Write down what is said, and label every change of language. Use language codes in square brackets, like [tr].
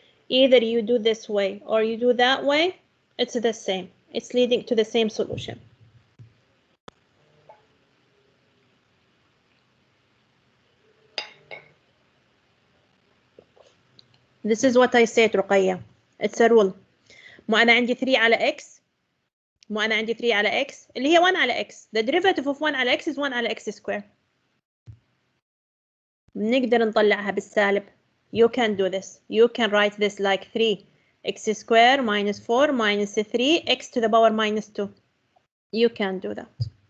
[en] Either you do this way or you do that way, it's the same. It's leading to the same solution. This is what I said, Ruqayya. It's a rule. [ar] مو أنا عندي 3 على x. مو أنا عندي 3 على x اللي هي 1 على x. [en] The derivative of 1 على x is 1 على x square. [ar] نقدر نطلعها بالسالب. [en] You can do this. You can write this like 3x square minus 4 minus 3x to the power minus 2. You can do that.